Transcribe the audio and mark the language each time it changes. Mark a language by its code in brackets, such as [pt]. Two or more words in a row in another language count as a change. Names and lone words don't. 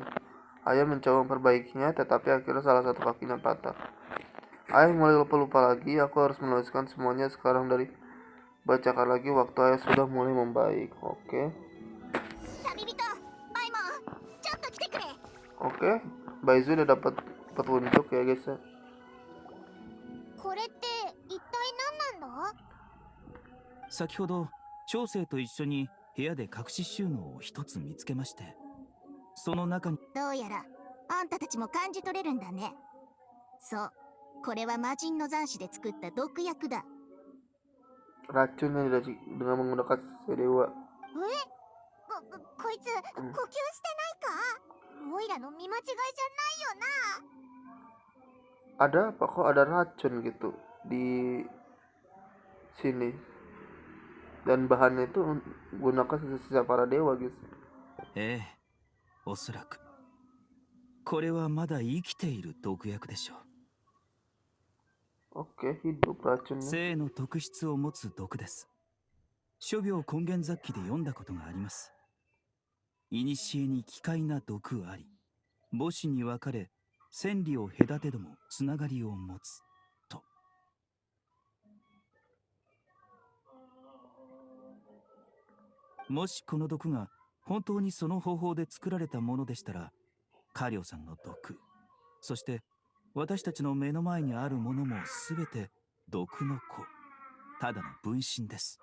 [id] Ayah mencoba memperbaikinya, tetapi akhirnya salah satu kakinya patah. Ayah mulai lupa-lupa lagi. Aku harus menuliskan semuanya sekarang dari bacakan lagi waktu ayah sudah mulai membaik. Oke. Oke, Baizu udah dapat petunjuk ya guys ya. [ja] これって一体何なんだ？先ほど長生と一緒に部屋で隠し収納を一つ見つけまして、その中にどうやらあんたたちも感じ取れるんだね。そう、これは魔人の残滓で作った毒薬だ。 [id] Racun yang dengan menggunakan sisa dewa. [ja] こいつ呼吸してないか？オイラらの見間違いじゃないよな。 [id] Ada apa kok ada racun gitu di sini dan bahannya itu gunakan sisa-sisa para dewa guys. [ja] ええ、おそらく。これはまだ生きている毒薬でしょう。 [id] Oke, hidup racunnya. [ja] 生の特質を持つ毒です。諸病根源雑記で読んだことがあります。古に奇怪な毒あり、母子に分かれ、千里を隔てどもつながりを持つと。もしこの毒が本当にその方法で作られたものでしたら、カリオさんの毒、そして私たちの目の前にあるものもすべて毒の子、ただの分身です。